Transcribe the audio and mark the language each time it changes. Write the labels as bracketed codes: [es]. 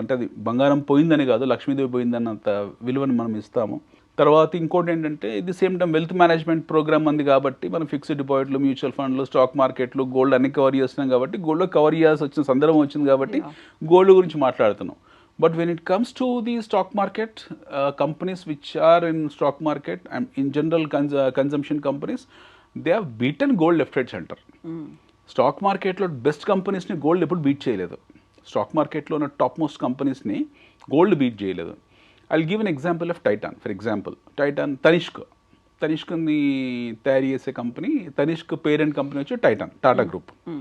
[te] అంటే అది బంగారం పోయిందని కాదు, లక్ష్మీదేవి పోయిందన్నంత విలువని మనం ఇస్తాము. తర్వాత ఇంకోటి ఏంటంటే ఇది same time wealth management programme ఉంది కాబట్టి మనం ఫిక్స్డ్ డిపాజిట్లు, మ్యూచువల్ ఫండ్లు, స్టాక్ మార్కెట్లు, గోల్డ్ అన్ని కవర్ చేస్తున్నాం కాబట్టి, గోల్డ్లో కవర్ చేయాల్సి వచ్చిన సందర్భం వచ్చింది కాబట్టి గోల్డ్ గురించి మాట్లాడుతున్నాం. [en] But when it comes to the stock market, companies which are in stock market and in general consumption companies, they have beaten gold left, right, center. [te] Stock మార్కెట్లో బెస్ట్ కంపెనీస్ని గోల్డ్ ఎప్పుడు beat చేయలేదు. Stock మార్కెట్లో ఉన్న top most కంపెనీస్ని gold beat చేయలేదు. [en] I will give an example of Titan. For example Titan, [te] తనిష్క్ని తయారు చేసే company, Tanishq parent company వచ్చి Titan, Tata group.